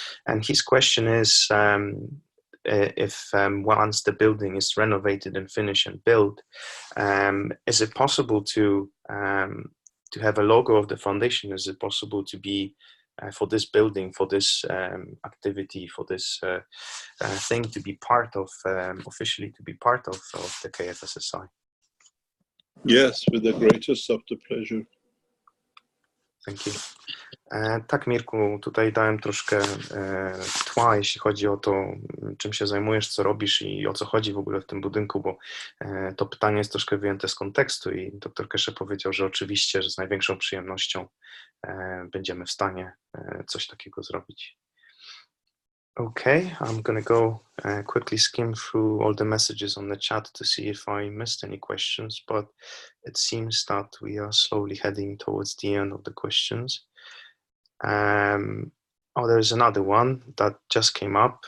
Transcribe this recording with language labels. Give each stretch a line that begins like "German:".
English: And his question is, if once the building is renovated and finished and built, is it possible to have a logo of the foundation? Is it possible to be for this building, for this activity, for this thing to be part of, officially to be part of the KF SSI? Yes, with the greatest of the pleasure. Thank you.
Polish: Tak, Mirku, tutaj dałem troszkę tła, jeśli chodzi o to, czym się zajmujesz, co robisz i o co chodzi w ogóle w tym budynku, bo to pytanie jest troszkę wyjęte z kontekstu i dr Keshe powiedział, że oczywiście, że z największą przyjemnością będziemy w stanie coś takiego zrobić.
English: Okay, I'm going to go quickly skim through all the messages on the chat to see if I missed any questions, but it seems that we are slowly heading towards the end of the questions. Oh, there's another one that just came up.